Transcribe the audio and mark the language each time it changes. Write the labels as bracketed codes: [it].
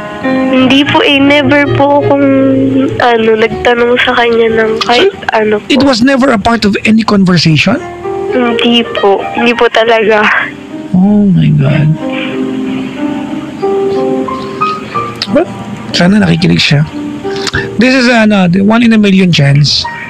[tl] Hindi po never po akong nagtanong sa kanya ng kahit ano po. [en] It was never a part of any conversation? [tl] Hindi po. Hindi po talaga. [en] Oh my God. [tl] Well, sana nakikinig siya. [en] This is the 1 in a million chance.